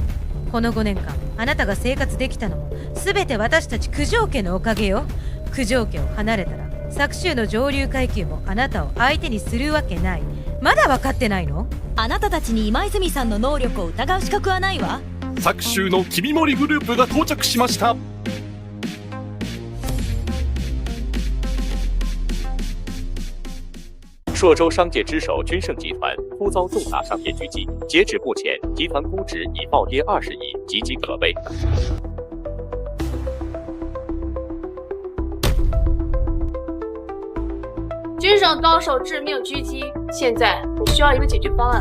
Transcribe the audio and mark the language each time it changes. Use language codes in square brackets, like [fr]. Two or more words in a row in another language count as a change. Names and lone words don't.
[ja] この5年間あなたが生活できたのも全て私たち九条家のおかげよ。九条家を離れたら搾取の上流階級もあなたを相手にするわけない。まだ分かってないの？あなたたちに今泉さんの能力を疑う資格はないわ。搾取の君森グループが到着しました。 [zh] 朔州商界之首君盛集团突遭重大商业狙击，截止目前，集团估值已暴跌20亿，岌岌可危。君盛遭受致命狙击，现在我需要一个解决方案。